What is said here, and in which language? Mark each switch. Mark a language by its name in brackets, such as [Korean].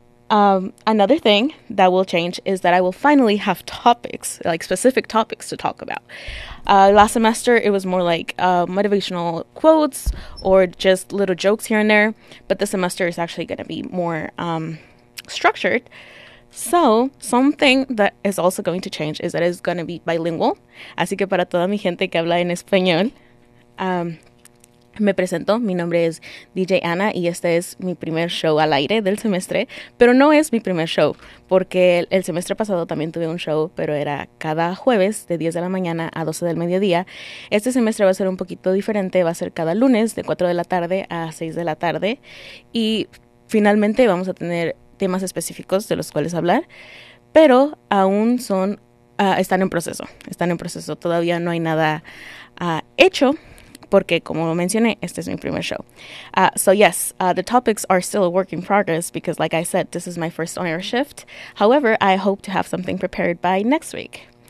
[English] Another thing that will change is that I will finally have topics, like specific topics to talk about. Last semester, it was more like motivational quotes or just little jokes here and there. But this semester is actually going to be more structured. So, something that is also going to change is that it's going to be bilingual. [Spanish] Así que para toda mi gente que habla en español, me presento. Mi nombre es DJ Ana y este es mi primer show al aire del semestre. Pero no es mi primer show, porque el semestre pasado también tuve un show, pero era cada jueves de 10 de la mañana a 12 del mediodía. Este semestre va a ser un poquito diferente. Va a ser cada lunes de 4 de la tarde a 6 de la tarde. Y finalmente vamos a tener temas específicos de los cuales hablar, pero aún son, están en proceso, todavía no hay nada hecho, porque como mencioné, este es mi primer show. [English] The topics are still a work in progress, because like I said, this is my first on-air shift, however, I hope to have something prepared by next week.